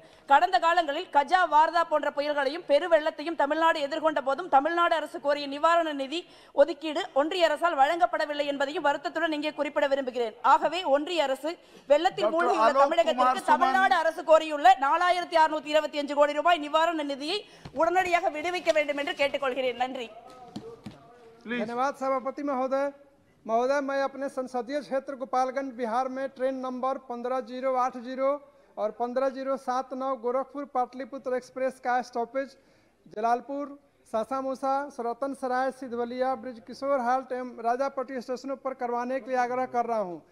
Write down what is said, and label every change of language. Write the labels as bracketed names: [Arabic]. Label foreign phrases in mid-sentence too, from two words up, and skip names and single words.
[Tamil] கடந்த காலங்களில் கஜா, வார்தா போன்ற புயல்களையும் பெருவெள்ளத்தையும் தமிழ்நாடு எதிர்கொண்ட போதும் தமிழ்நாடு அரசு கோரிய நிவாரண நிதி ஒதுக்கீடு ஒன்றிய அரசால் வழங்கப்படவில்லை என்பதையும் வருத்தத்துடன் இங்கே குறிப்பிட விரும்புகிறேன். ஆகவே ஒன்றிய அரசு வெள்ளத்தில் மூழ்கியுள்ள தமிழகத்திற்கு தமிழ்நாடு அரசு கோரியுள்ள 4,625 கோடி ரூபாய் நிவாரண நிதியை உடனடியாக விடுவிக்க வேண்டும் என்று கேட்டுக்கொள்கிறேன். நன்றி. [Hindi] धन्यवाद सभापति महोदय। मैं अपने संसदीय क्षेत्र गोपालगंज बिहार में ट्रेन नंबर 15080 और 15079 गोरखपुर पाटलिपुत्र एक्सप्रेस का स्टॉपेज जलालपुर, सासामूसा, सरतन सराय, सिद्धवलिया, ब्रिज किशोर हाल्ट एवं राजापट्टी स्टेशनों पर करवाने के लिए आग्रह कर रहा हूं।